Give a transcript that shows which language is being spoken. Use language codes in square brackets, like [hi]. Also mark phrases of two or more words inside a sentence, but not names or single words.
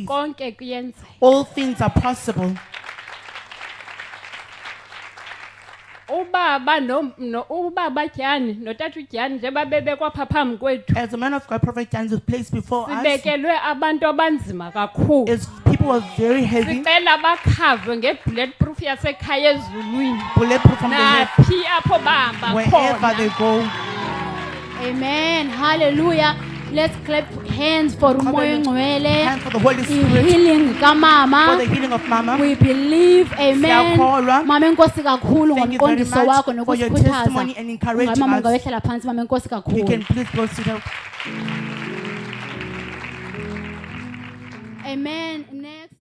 [zu] konke kuyenzeka [en] all things are possible. [zu] ubaba Tyani notata uJani nje babebekwa pha phambi kwethu [en] As the man of God, Prophet Jan, is placed before us, [zu] sibekelwe abantu abanzima kakhulu [en] is people who are very heavy, [zu] sicela bakhave nge-bulletproof yasekhaya ezulwini [en] bulletproof from the left, [zu] naphi apho bahamba [en] wherever they [zu] khona [en] go. Amen. Hallelujah. Let's clap hands for [zu] umoya ngcwele. [en] Hand for the Holy Spirit, Healing for [zu] kamama. [en] the healing of Mama. We believe. Amen. [zu] Siyakholwa. Mama enkosi kakhulu [en] Thank you very [zu] ngomqondiso wakho [en] much for your [zu] nokusikhuthaza. [en] testimony and encouraging [zu] Mama [en] us. [zu] ungawehlela phansi mama enkosi [en] You [zu] kakhulu. [en] can please go sit down. Amen.